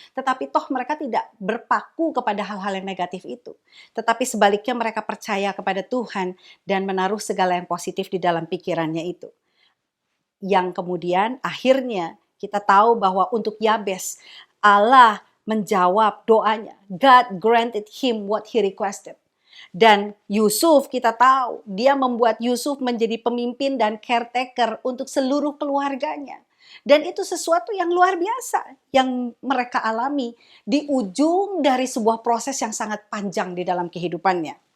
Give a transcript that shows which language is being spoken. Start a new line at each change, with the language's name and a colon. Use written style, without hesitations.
Indonesian: Tetapi toh mereka tidak berpaku kepada hal-hal yang negatif itu. Tetapi sebaliknya mereka percaya kepada Tuhan dan menaruh segala yang positif di dalam pikirannya itu. Yang kemudian akhirnya kita tahu bahwa untuk Yabes, Allah menjawab doanya.
English: God granted him what he requested.
Indonesian: Dan Yusuf kita tahu, dia membuat Yusuf menjadi pemimpin dan caretaker untuk seluruh keluarganya. Dan itu sesuatu yang luar biasa yang mereka alami di ujung dari sebuah proses yang sangat panjang di dalam kehidupannya.